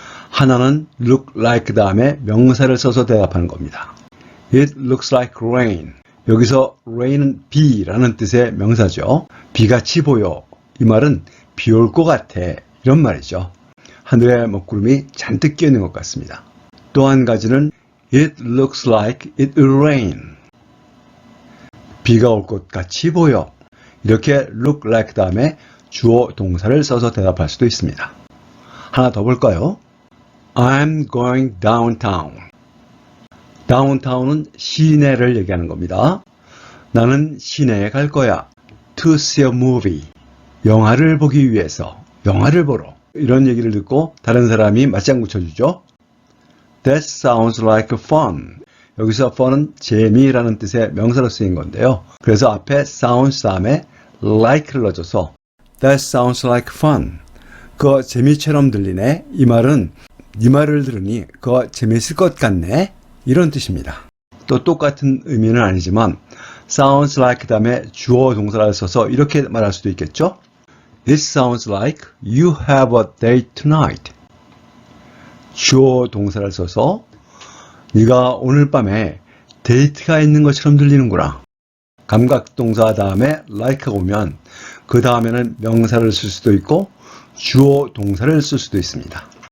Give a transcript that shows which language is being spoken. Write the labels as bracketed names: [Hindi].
[Korean] 하나는 look like 다음에 명사를 써서 대답하는 겁니다. [English] It looks like rain. [Korean] 여기서 rain은 비라는 뜻의 명사죠. 비같이 보여. 이 말은 비 올 것 같아. 이런 말이죠. 하늘에 먹구름이 잔뜩 끼어 있는 것 같습니다. 또 한 가지는 [English] It looks like it will rain. [Korean] 비가 올 것 같이 보여. 이렇게 look like 다음에 주어 동사를 써서 대답할 수도 있습니다. 하나 더 볼까요? [English] I'm going downtown. [Korean] downtown은 시내를 얘기하는 겁니다. 나는 시내에 갈 거야. [English] To see a movie. [Korean] 영화를 보기 위해서. 영화를 보러. 이런 얘기를 듣고 다른 사람이 맞장구 쳐주죠. [English] That sounds like fun. [Korean] 여기서 fun은 재미라는 뜻의 명사로 쓰인 건데요. 그래서 앞에 sounds 다음에 like를 넣어줘서 [English] That sounds like fun. [Korean] 그거 재미처럼 들리네. 이 말은 네 말을 들으니 그거 재밌을 것 같네. 이런 뜻입니다. 또 똑같은 의미는 아니지만 sounds like 다음에 주어 동사를 써서 이렇게 말할 수도 있겠죠. [English] It sounds like you have a date tonight. [Korean] 주어 동사를 써서 네가 오늘 밤에 데이트가 있는 것처럼 들리는구나. 감각동사 다음에 like가 오면 그 다음에는 명사를 쓸 수도 있고 주어 동사를 쓸 수도 있습니다.